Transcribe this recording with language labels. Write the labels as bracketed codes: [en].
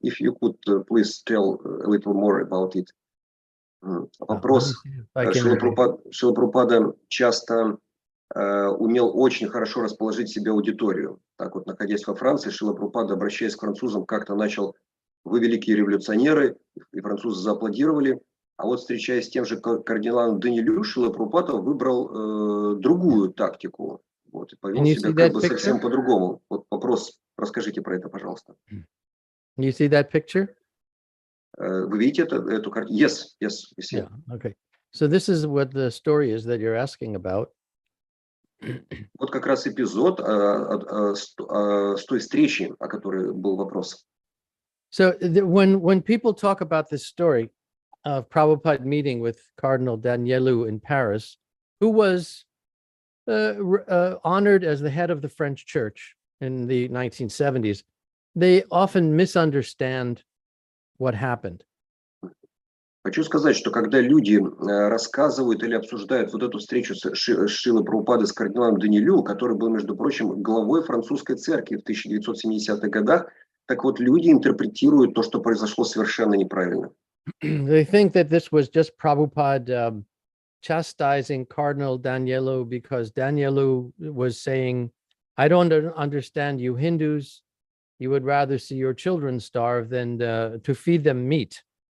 [en] If you could please tell a little more about it. [ru] Вопрос. Шрила Прабхупада часто умел очень хорошо расположить себе аудиторию. Так вот, находясь во Франции, Шрила Прабхупада, обращаясь к французам, как-то начал: «Вы великие революционеры», и французы зааплодировали. А вот, встречаясь с тем же кардиналом Данилю, Шрила Прабхупада выбрал другую тактику. Вот, и повел себя как бы совсем по-другому. Вот вопрос, расскажите про это, пожалуйста. [en] You see that picture? [ru] Вы видите эту картину? [en] Yes, we see. Yeah, okay. So this is what the story is that you're asking about. [ru] Вот как раз эпизод с той встречи, о которой был вопрос. [en] So when people talk about this story of Prabhupada meeting with Cardinal Danilou in Paris, who was honored as the head of the French Church in the 1970s, they often misunderstand what happened. [ru] Хочу сказать, что когда люди рассказывают или обсуждают вот эту встречу с Шрилой Прабхупады с кардиналом Данилю, который был, между прочим, главой французской церкви в 1970-х годах, так вот люди интерпретируют то, что произошло, совершенно неправильно. [en] They think that this was just Prabhupada chastising Cardinal Danilou because Danilou was saying, I don't understand you Hindus. You would rather see your children starve than to feed them meat.